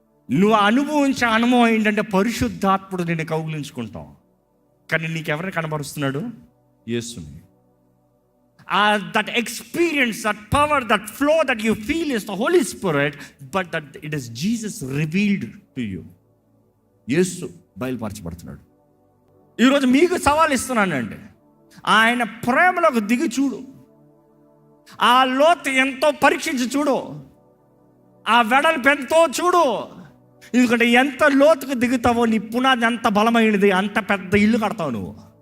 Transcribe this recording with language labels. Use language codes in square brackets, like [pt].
[te] నువ్వు అనుభవించే అనుభవం ఏంటంటే పరిశుద్ధాత్ముడు నేను కౌగిలించుకుంటాం. కానీ నీకెవరిని కనబరుస్తున్నాడు? యేసుని. [en] That experience, that power, that flow that you feel is the Holy Spirit, but that it is Jesus revealed to you. [te] యేసు బయలుపరచబడుతున్నాడు. ఈరోజు మీకు సవాల్ ఇస్తున్నానండి, ఆయన ప్రేమలోకి దిగి చూడు. ఆ లోతు ఎంతో పరీక్షించి చూడు, ఆ వెడల్పు ఎంతో చూడు. ఎందుకంటే ఎంత లోతుకు దిగుతావో నీ పునాది ఎంత బలమైనది, అంత పెద్ద ఇల్లు కడతావు నువ్వు.